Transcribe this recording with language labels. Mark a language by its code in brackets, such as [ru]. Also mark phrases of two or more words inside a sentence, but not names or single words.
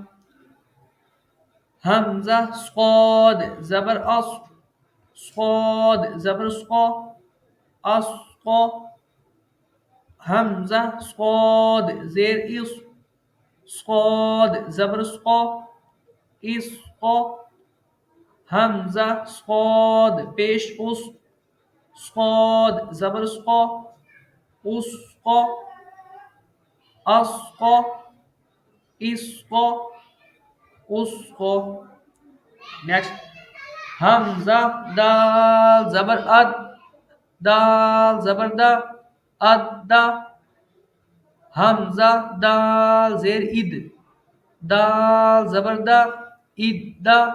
[ur] حمزہ صاد زبر اس، صاد زبر سقا، اسقا، حمزہ صاد زیر اس، صاد زبر سقا، اسقا، حمزہ صاد پیش اس، صاد زبر سقا، اسقا، اسقا، اسقا، اسقا۔ نیکسٹ حمزہ دال زبر اد، دال زبر دا، اد دا، حمزہ دال زیر اد، دال زبر دا، اد دا،